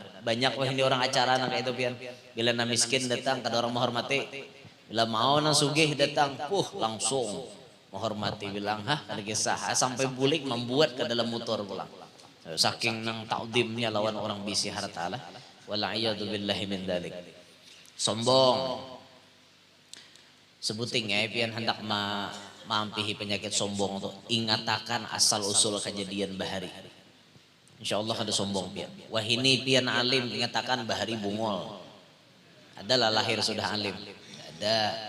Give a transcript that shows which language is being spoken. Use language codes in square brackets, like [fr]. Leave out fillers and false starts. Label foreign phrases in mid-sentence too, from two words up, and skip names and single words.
[bjn] Banyak wah ini orang acara nang kayak itu pian. Bila na miskin datang kada orang menghormati. Bila mau nang sugih datang, langsung menghormati bilang ada kisah sampai bulik membuat ke dalam motor pulang saking nang ta'zimnya lawan orang bisi harta lah [ar] والعياذ بالله من ذلك. [bjn] Sombong sebuting pian hendak mampihi penyakit sombong tuh ingatakan asal usul kejadian bahari insyaallah ada sombong pian wahini pian alim ingatakan bahari bungol adalah lahir sudah alim ada.